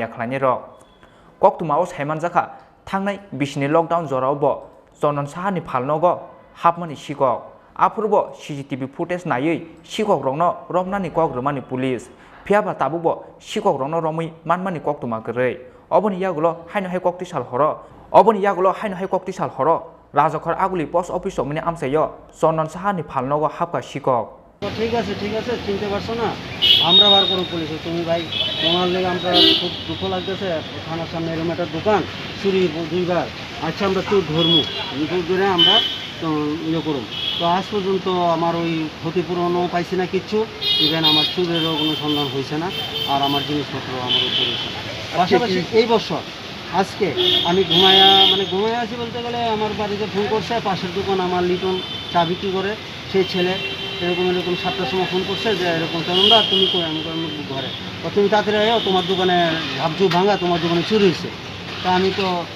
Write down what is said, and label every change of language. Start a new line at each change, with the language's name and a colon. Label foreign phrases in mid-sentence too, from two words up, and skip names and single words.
Kok Borok: khlaini rok koktumao saiman jaka thangnai bisini lockdown jorao bo chondon sahani phalnogo hapmani shikok apurbo cctv footage nayoi shikok rokno romnani kogrumani police phiaba tabubo shikok rokno romui manmani koktuma gre oboni yagulo haino hai kokti sal horo rajokhor aguli post office somni amsayo chondon sahani phalnogo hapka shikok
Bangla: ঠিক আছে চিনতে পারছো না আমরা বার করব পুলিশ তুমি ভাই তোমার লেগে আমরা খুব দুঃখ লাগতেছে থানার সামনে এরকম একটা দোকান চুরি দুইবার আচ্ছা আমরা চোর ধরবো ধরে আমরা ইয়ে করব তো আজ পর্যন্ত আমার ওই ক্ষতিপূরণও পাইছি না কিচ্ছু ইভেন আমার চুরেরও কোনো সন্ধান হয়েছে না আর আমার জিনিসপত্র আমার উপর হয়েছে পাশাপাশি এই বছর আজকে আমি ঘুমায়া আছি বলতে গেলে আমার বাড়িতে ফোন করছে পাশের দোকান আমার লিটন চা বিক্রি করে সেই ছেলে এরকম 7টার সময় ফোন করছে যে এরকম চন্দনদা তুমি কই আমি ঘরে তুমি তাড়াতাড়ি আয়ো তোমার দোকানে ঝাপঝুপ ভাঙা তোমার দোকানে চুরি হয়েছে তা আমি তো